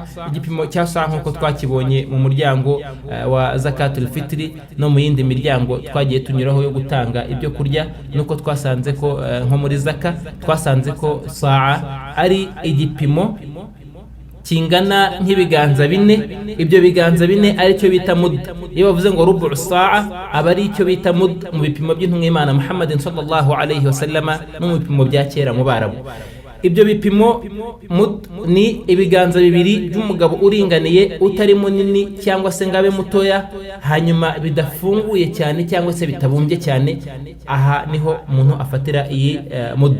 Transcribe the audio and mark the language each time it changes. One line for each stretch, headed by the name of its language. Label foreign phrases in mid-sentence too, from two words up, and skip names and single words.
Kinyarwanda: Igipimo cya sa' nkuko twakibonye mu muryango wa
Arabic: زكاة الفطر
Kinyarwanda: no mu yindi miryango twagiye tunyuraho yo gutanga ibyo kurya, nuko twasanze ko nko muri zaka twasanze ko sa' ari igipimo kingana nk'ibiganza 4. Ibyo biganza 4 ari cyo bita mud. Iyo bavuze ngo
Arabic: ربع صاع'
Kinyarwanda: aba ari cyo bita mud mu bipimo by'intumwa y'Imana Muhammadin
Arabic: صلى الله عليه وسلم,
Kinyarwanda: no mu bipimo bya kera mu Barabu. Ibyo bipimo ni ibiganza 2 by'umugabo uringaniye, utari munini cyangwa se ngabe mutoya, hanyuma bidafunguye cyane cyangwa se bitabumbye cyane. Aha niho umuntu afatira iyi mud.